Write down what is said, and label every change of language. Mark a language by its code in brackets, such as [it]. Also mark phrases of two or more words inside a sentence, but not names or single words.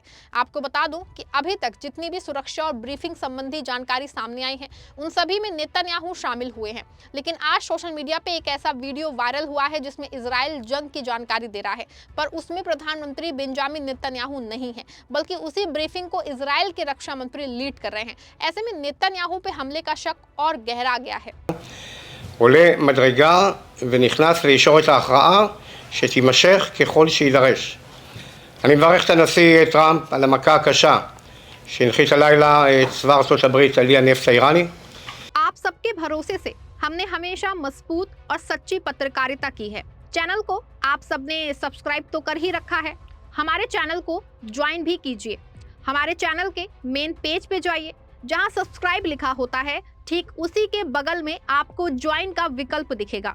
[hi] आपको बता दूं कि अभी तक जितनी भी सुरक्षा और ब्रीफिंग संबंधी जानकारी सामने आई है, उन सभी में नेतन्याहू शामिल हुए हैं। लेकिन आज [en] social media [hi] पे एक ऐसा वीडियो वायरल हुआ है जिसमें इजराइल जंग की जानकारी दे रहा है, पर उसमें प्रधानमंत्री बेंजामिन नेतन्याहू नहीं है, बल्कि उसी ब्रीफिंग को इजराइल के रक्षा मंत्री लीड कर रहे हैं। ऐसे में नेतन्याहू पे हमले का शक और गहरा गया है। [he] עולה מדרגה ונכנס לישורת ההכרעה שתימשך ככל שיידרש. אני מברך את הנשיא טראמפ על המכה הקשה שהנחית הלילה צבא ארצות הברית על אי הנפט האיראני. [hi] आप सबके भरोसे से हमने हमेशा मजबूत और सच्ची पत्रकारिता की है। चैनल को आप सबने सब्सक्राइब तो कर ही रखा है, हमारे चैनल को ज्वाइन भी कीजिए। हमारे चैनल के मेन पेज पे जाइए, जहां सब्सक्राइब लिखा होता है, ठीक उसी के बगल में आपको ज्वाइन का विकल्प दिखेगा।